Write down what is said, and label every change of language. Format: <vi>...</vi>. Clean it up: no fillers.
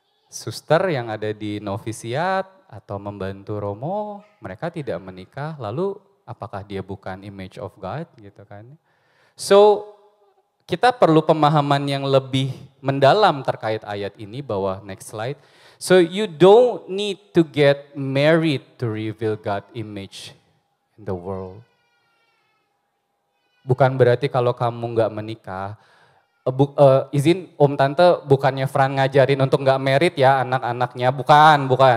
<id>Suster yang ada di novisiat atau membantu Romo, mereka tidak menikah, lalu apakah dia bukan</id> <en>image of God</en> <id>gitu kan. So kita perlu pemahaman yang lebih mendalam terkait ayat ini bahwa</id> <en>next slide. So you don't need to get married to reveal God image in the world.</en> <id>Bukan berarti kalau kamu nggak menikah, izin Om Tante bukannya Fran ngajarin untuk nggak married ya anak-anaknya, bukan.</id>